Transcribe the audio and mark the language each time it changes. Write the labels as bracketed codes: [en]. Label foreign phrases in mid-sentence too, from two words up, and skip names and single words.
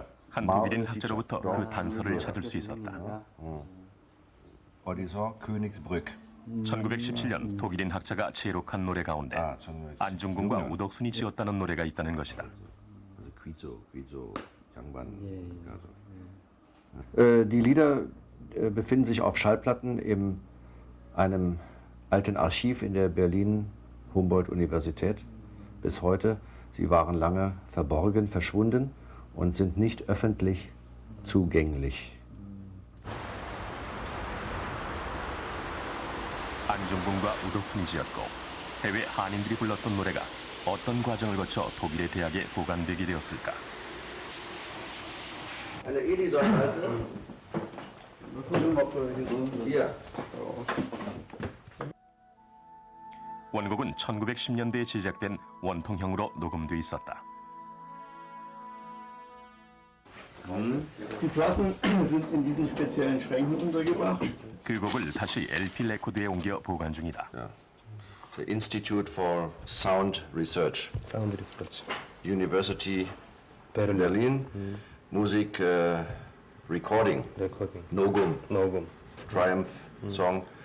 [ko] 한 독일인 학자로부터 그 단서를 찾을 수 있었다. 어디서? Königsbrück. 1917년 독일인 학자가 제록한 노래 가운데 안중근과 우덕순이 지었다는 노래가 있다는 것이다. 귀족 양반. [de] Die Lieder befinden sich auf Schallplatten in einem alten Archiv in der Berlin-Humboldt-Universität bis heute. Sie waren lange verborgen, verschwunden und sind nicht öffentlich zugänglich. [ko] 안중근과 우덕순이 지었고 해외 한인들이 불렀던 노래가 어떤 과정을 거쳐 독일의 대학에 보관되게 되었을까? [de] Eine Edison-Walze. Hier. [ko] 원곡은 1910년대에 제작된 원통형으로 녹음돼 있었다. [de] Die Platten sind in diesen speziellen Schränken untergebracht. [ko] 그 곡을 다시 LP 레코드에 옮겨 보관 중이다. [en] The Institute for Sound Research. University Berlin. Musik Recording. Nogum. Triumph Song.